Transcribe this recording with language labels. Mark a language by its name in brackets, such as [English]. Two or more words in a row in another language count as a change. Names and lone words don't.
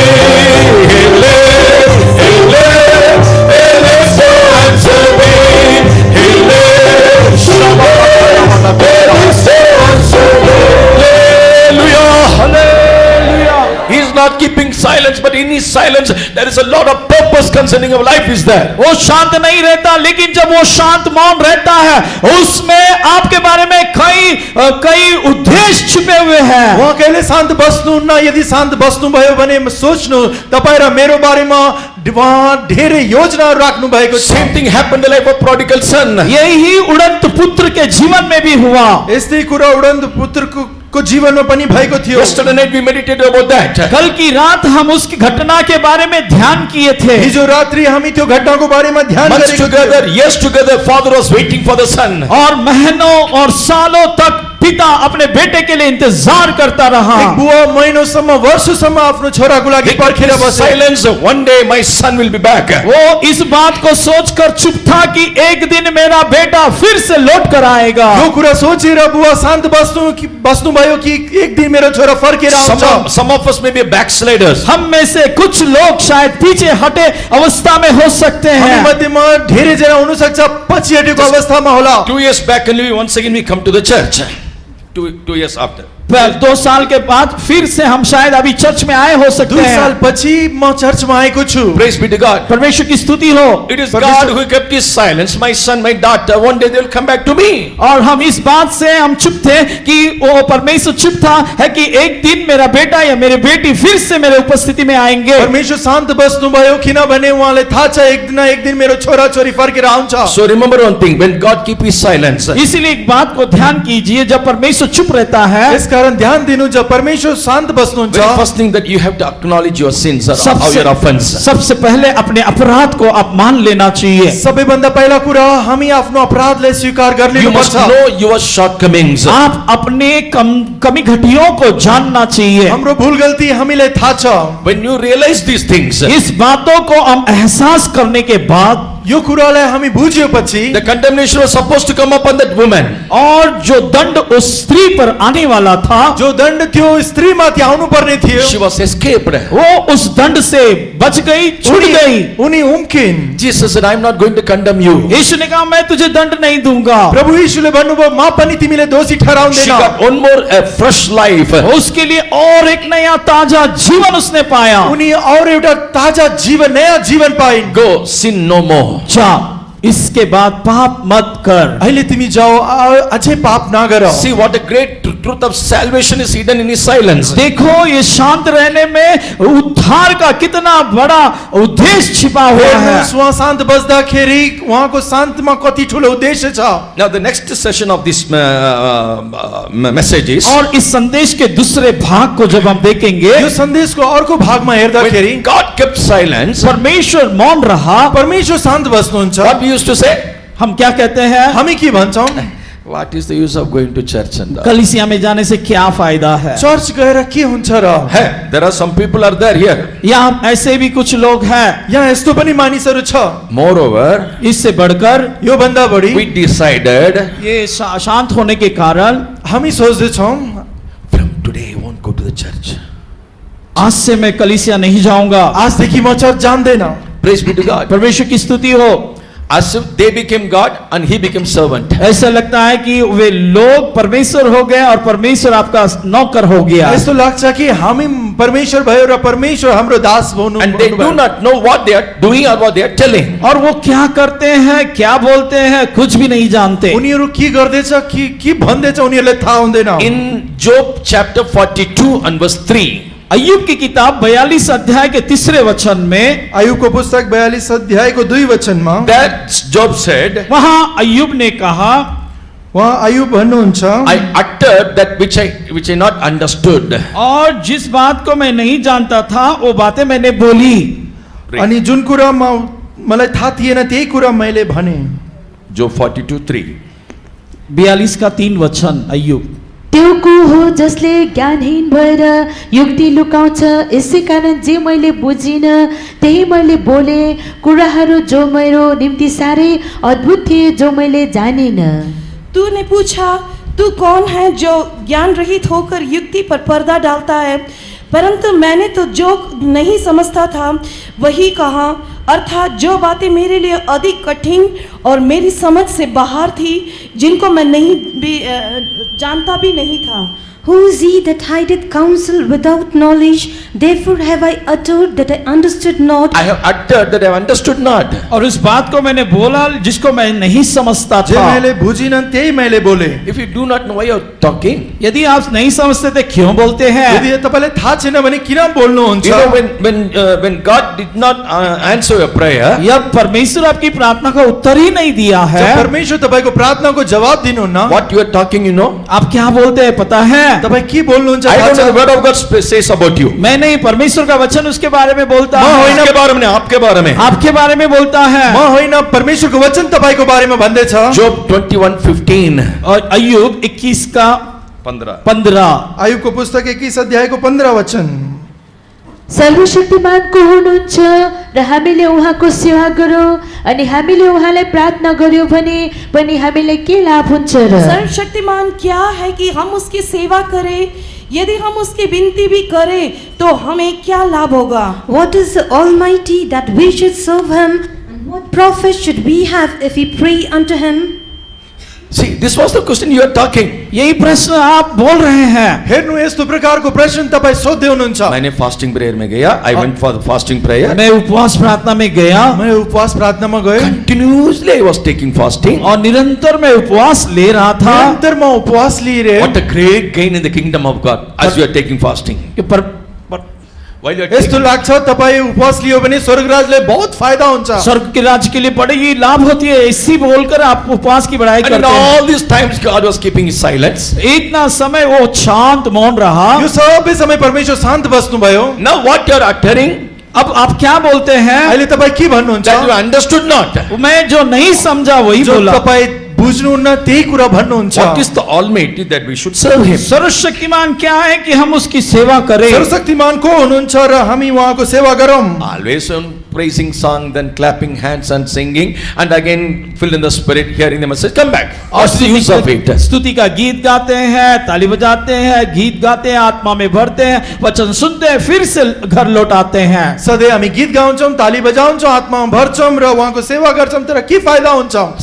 [English] He lives, He lives, He lives to answer me. He lives, He lives to answer me. Hallelujah. [Hindi] हालेलुया। [English] He is not keeping silence, but in his silence there is a lot of purpose concerning our life is there. [Hindi] वो शांत नहीं रहता, लेकिन जब वो शांत मौन रहता है, उसमें आपके बारे में कई उद्देश्य छिपे हुए हैं। [Nepali] उहाँ कहिले शान्त बस्नुहुन्न, यदि शान्त बस्नुभयो भने सोच्नु तपाईँ र मेरो बारेमा उहाँ धेरै योजनाहरू राख्नु भएको छ। [English] Same thing happened in the life of prodigal son. [Hindi] यही उड़ंत पुत्र के जीवन में भी हुआ। [Nepali] यस्तै कुरा उडन्त पुत्रको जीवनमा पनि भएको थियो। [English] Yesterday night we meditated about that. [Hindi] कल की रात हम उसकी घटना के बारे में ध्यान किए थे। [Nepali] हिजो रात्रि हामी त्यो घटनाको बारेमा ध्यान [English] Months [Nepali] गरेका थियौँ। [English] together, years together, father was waiting for the son. [Hindi] और महीनों और सालों तक पिता अपने बेटे के लिए इंतजार करता रहा। [Nepali] एक बुवा महिनौसम्म वर्षसम्म आफ्नो छोराको लागि पर्खेर बसे। [English] Silence. One day my son will be back. [Hindi] वो इस बात को सोचकर चुप था कि एक दिन मेरा बेटा फिर से लौट कर आएगा। [Nepali] यो कुरा सोचेर बुवा शान्त बस्नु भयो कि एक दिन मेरो छोरा फर्केर आउँछ। [English] Some of us may be backsliders. [Hindi] हम में से कुछ लोग शायद पीछे हटे अवस्था में हो सकते [Nepali] हामी [Hindi] हैं। [Nepali] मध्येमा धेरैजना हुनसक्छ पछि हटेको अवस्थामा होला। [English] 2 years back and once again we come to the church. 2 years after. [Hindi] 2 साल के बाद फिर से हम शायद अभी चर्च में आए हो सकते [Nepali] 2 साल [Hindi] हैं। [Nepali] पछि म चर्चमा आएको छु। [English] Praise be to God. [Hindi] परमेश्वर की स्तुति हो। [English] It is God who kept his silence. My son, my daughter, one day they will come back to me. [Hindi] और हम इस बात से हम चुप थे कि वो परमेश्वर चुप था है कि एक दिन मेरा बेटा या मेरी बेटी फिर से मेरे उपस्थिति में आएंगे। [Nepali] परमेश्वर शान्त बस्नुभयो किनभने उहाँले थाहा छ एक दिन मेरो छोरा छोरी फर्केर आउँछ। [English] So remember one thing, when God keep his silence, [Hindi] इसीलिए एक बात को ध्यान कीजिए, जब परमेश्वर चुप रहता है, [Nepali] यसकारण ध्यान दिनु जब परमेश्वर शान्त बस्नुहुन्छ [English] very first thing that you have to acknowledge your sins or your offense. [Hindi] सबसे पहले अपने अपराध को आप मान लेना चाहिए। [Nepali] सबैभन्दा पहिला कुरा हामी आफ्नो अपराधलाई स्वीकार [English] You [Nepali] गर्नु [English] must [Nepali] पर्छ। [English] know your shortcomings. [Hindi] आप अपने कमी घटियों को जानना चाहिए। [Nepali] हाम्रो भूल गल्ती हामीलाई थाहा छ। [English] When you realize these things, [Hindi] इस बातों को हम एहसास करने के बाद [Nepali] यो कुरालाई हामी बुझेपछि [English] the condemnation was supposed to come upon that woman. [Hindi] और जो दंड उस स्त्री पर आने वाला था, [Nepali] जो दण्ड त्यो स्त्रीमाथि आउनु पर्ने थियो [English] She was escaped. [Hindi] वो उस दंड से बच गई, छूट गई। [Nepali] उनी उम्किन्। [English] Jesus said, I am not going to condemn you. [Hindi] यीशु ने कहा मैं तुझे दंड नहीं दूंगा। [Nepali] प्रभु यीशुले भन्नुभयो म पनि तिमीले दोषी [English] She [Nepali] ठहराउँदैन। [English] got one more fresh life. [Hindi] उसके लिए और एक नया ताजा जीवन उसने पाया। [Nepali] उनी और एउटा ताजा जीवन नयाँ जीवन पाइन्। [English] Go, sin no more. [Hindi] जा, इसके बाद पाप मत कर। [Nepali] अहिले तिमी जाओ अझै पाप नगर। [English] See what a great truth of salvation is hidden in his silence. [Hindi] देखो ये शांत रहने में उद्धार का कितना बड़ा उद्देश्य छिपा हुआ है। [Nepali] हेर्नुहोस् उहाँ शान्त बस्दाखेरि उहाँको शान्तमा कति ठुलो उद्देश्य छ। [English] Now the next session of this message is, [Hindi] और इस संदेश के दूसरे भाग को जब हम देखेंगे, [Nepali] यो सन्देशको अर्को भागमा हेर्दाखेरि [English] when God kept silence, [Hindi] परमेश्वर मौन रहा। [Nepali] परमेश्वर शान्त बस्नुहुन्छ। [English] what we used to say? [Hindi] हम क्या कहते हैं? [Nepali] हामी के भन्छौँ? [English] What is the use of going to church and all? [Hindi] कलीसिया में जाने से क्या फायदा है? [Nepali] चर्च गएर के हुन्छ र? [English] Hey, there are some people are there here. [Hindi] यहाँ ऐसे भी कुछ लोग हैं। [Nepali] यहाँ यस्तो पनि मानिसहरू छ। [English] Moreover, [Hindi] इससे बढ़कर [Nepali] यो भन्दा बढी [English] we decided [Hindi] ये शांत होने के कारण [Nepali] हामी सोच्दैछौँ [English] from today I won't go to the church. [Hindi] आज से मैं कलीसिया नहीं जाऊंगा। [Nepali] आजदेखि म चर्च जान्दैन। [English] Praise be to God. [Hindi] परमेश्वर की स्तुति हो। [English] as if they became God and he became servant. [Hindi] ऐसा लगता है कि वे लोग परमेश्वर हो गए और परमेश्वर आपका नौकर हो गया। [Nepali] यस्तो लाग्छ कि हामी परमेश्वर भयो र परमेश्वर हाम्रो दास हुनु [English] And they do not know what they are doing or what they are telling. [Hindi] और वो क्या करते हैं, क्या बोलते हैं, कुछ भी नहीं जानते। [Nepali] उनीहरू के गर्दैछ के भन्दैछ उनीहरूलाई थाहा हुँदैन। [English] In Job chapter 42 and verse 3, [Hindi] अय्यूब की किताब 42 अध्याय के 3 वचन में [Nepali] अय्यूबको पुस्तक 42 अध्यायको 2 वचनमा [English] that Job said, [Hindi] वहां अय्यूब ने कहा, [Nepali] उहाँ अय्यूब भन्नुहुन्छ, [English] I uttered that which I not understood. [Hindi] और जिस बात को मैं नहीं जानता था वो बातें मैंने बोली। [Nepali] अनि जुन कुरा मलाई थाहा थिएन त्यही कुरा मैले भने। [English] Job 42:3. [Hindi] 42 का 3 वचन अय्यूब। [Nepali] त्यो को हो जसले ज्ञानहीन भएर युक्ति लुकाउँछ, यसै कारण जे मैले बुझिन त्यही मैले बोले, कुराहरू जो मेरो निम्ति साह्रै अद्भुत थिए जो मैले जानिन। [Hindi] तूने पूछा तू कौन है जो ज्ञान रहित होकर युक्ति पर पर्दा डालता है, परंतु मैंने तो जो नहीं समझता था वही कहा, अर्थात जो बातें मेरे लिए अधिक कठिन और मेरी समझ से बाहर थी, जिनको मैं नहीं भी जानता भी नहीं था। [English] Who is he that hideth counsel without knowledge? Therefore have I uttered that I understood not. I have uttered that I have understood not. [Hindi] और उस बात को मैंने बोला जिसको मैं नहीं समझता [Nepali] जे [Hindi] था। [Nepali] मैले बुझिन त्यही मैले बोले। [English] If you do not know why you are talking, [Hindi] यदि आप नहीं समझते थे क्यों बोलते हैं? [Nepali] यदि तपाईलाई थाहा छैन भने किन बोल्नुहुन्छ? [English] you know when God did not answer your prayer, [Hindi] या परमेश्वर आपकी प्रार्थना का उत्तर ही नहीं दिया है, [Nepali] जब परमेश्वर तपाईको प्रार्थनाको जवाब दिनुहुन्न, [English] what you are talking, you know? [Hindi] आप क्या बोलते हैं पता है? [Nepali] तपाई के बोल्नुहुन्छ? [English] I don't know the word of God says about you. [Hindi] मैं नहीं, परमेश्वर का वचन उसके बारे में बोलता [Nepali] म [Hindi] है, [Nepali] होइन, [Hindi] आपके बारे में, आपके बारे में। आपके बारे में बोलता है। [Nepali] म होइन, परमेश्वरको वचन तपाईको बारेमा भन्दैछ। [English] Job 21:15. [Hindi] और अय्यूब 21 का 15। [Nepali] अय्यूबको पुस्तक 21 अध्यायको 15 वचन। सर्वशक्तिमान को हुनुहुन्छ र हामीले उहाँको सेवा गरौँ अनि हामीले उहाँलाई प्रार्थना गर्यो भने पनि हामीलाई के लाभ हुन्छ र? [Hindi] सर्वशक्तिमान क्या है कि हम उसकी सेवा करें, यदि हम उसकी विनती भी करें तो हमें क्या लाभ होगा? [English] What is the Almighty that we should serve him? And what profit should we have if we pray unto him? See, this was the question you are talking. [Hindi] यही प्रश्न आप बोल रहे हैं। [Nepali] हेर्नु, यस्तो प्रकारको प्रश्न तपाई सोध्दै हुनुहुन्छ। [Hindi] मैंने [English] fasting prayer [Hindi] में गया. [English] I went for the fasting prayer. [Hindi] मैं उपवास प्रार्थना में गया, [Nepali] मैं उपवास प्रार्थनामा गएँ। [English] Continuously I was taking fasting. [Hindi] और निरंतर मैं उपवास ले रहा था। [Nepali] निरन्तर म उपवास लिइरहेँ। [English] What a great gain in the kingdom of God as you are taking fasting. [Hindi] कि [English] While you are [Nepali] यस्तो [English] taking, [Nepali] लाग्छ तपाई उपवास लियो भने स्वर्गराजले बहुत फाइदा हुन्छ। [Hindi] स्वर्ग के राज्य के लिए बड़ी लाभ होती है, इसी बोलकर आप उपवास की बड़ाई [English] and in [Hindi] करते हैं। [English] all these times God was keeping his silence. [Hindi] इतना समय वो शांत मौन रहा। [Nepali] यो सबै समय परमेश्वर शान्त बस्नुभयो। [English] Now what you are uttering, [Hindi] अब आप क्या बोलते हैं? [Nepali] अहिले तपाई के भन्नुहुन्छ? [English] that you understood not. [Hindi] मैं जो नहीं समझा वही [Nepali] जो [Hindi] बोला। [Nepali] तपाई बुझ्नुहुन्न त्यही कुरा भन्नुहुन्छ। [English] What is the Almighty that we should serve him? [Hindi] सर्वशक्तिमान क्या है कि हम उसकी सेवा करें? [Nepali] सर्वशक्तिमान को हुनुहुन्छ र हामी उहाँको सेवा गरौँ। [English] Always on praising song, then clapping hands and singing, and again filled in the spirit, hearing the message, come back. What's the use of it? [Hindi] स्तुति का गीत गाते हैं, ताली बजाते हैं, गीत गाते हैं, आत्मा में भरते हैं, वचन सुनते हैं, फिर से घर लौट आते हैं। [Nepali] सधैँ हामी गीत गाउँछौँ, ताली बजाउँछौँ, आत्मामा भर्छौँ र उहाँको सेवा गर्छौँ, तर के फाइदा हुन्छ?